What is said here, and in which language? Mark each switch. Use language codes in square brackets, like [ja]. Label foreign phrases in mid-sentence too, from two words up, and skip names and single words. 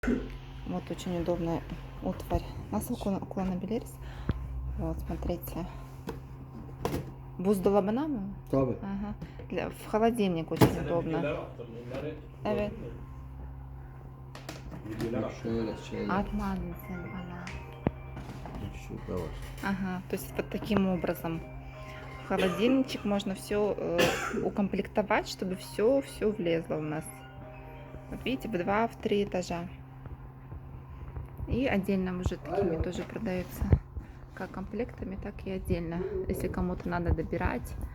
[ru] Вот очень удобная утварь. У нас уклон Белерис. Вот, смотрите. [tr] Buzdolabına mı? Tabii. [ru] Ага. В холодильник очень удобно. [tr] Evet. Bak şöyle şeyler. Atmadın sen bana. Şurada var. [ru] Ага, то есть вот таким образом. В холодильничек можно все укомплектовать, чтобы все влезло у нас. Вот видите, в 2, в 3 этажа. И отдельно уже такими тоже продаются. Как комплектами, так и отдельно. Если кому-то надо добирать.